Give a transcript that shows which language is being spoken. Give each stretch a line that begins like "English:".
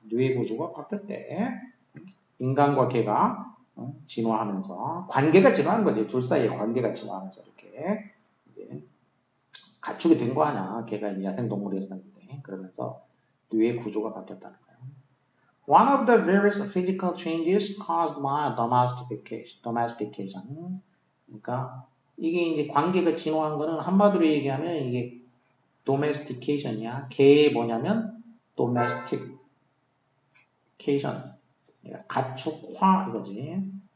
Korean: 뇌의 구조가 바뀌었대. 인간과 개가 진화하면서 관계가 진화하는 거지. 둘 사이의 관계가 진화하면서 이렇게 이제 가축이 된 거 아니야. 개가 야생동물이었었는데 그러면서 뇌의 구조가 바뀌었다는 거야.
English: One of the various physical changes caused by domestication.
Korean: 그러니까 이게 이제 관계가 진화한 거는 한마디로 얘기하면 이게 domestication이야. 개의 뭐냐면 domestication. 가축화 이거지.